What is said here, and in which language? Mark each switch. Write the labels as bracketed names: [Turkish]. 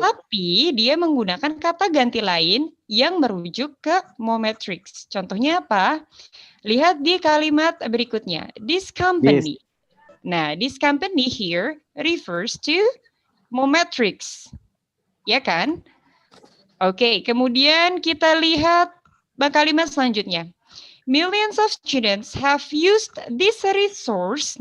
[Indonesian] Tapi dia menggunakan kata ganti lain yang merujuk ke Mometrics. Contohnya apa? Lihat di kalimat berikutnya. [English] This company. Nah, this company here refers to Mometrics. [Indonesian] Ya kan? Oke, kemudian kita lihat kalimat selanjutnya. [English] Millions of students have used this resource.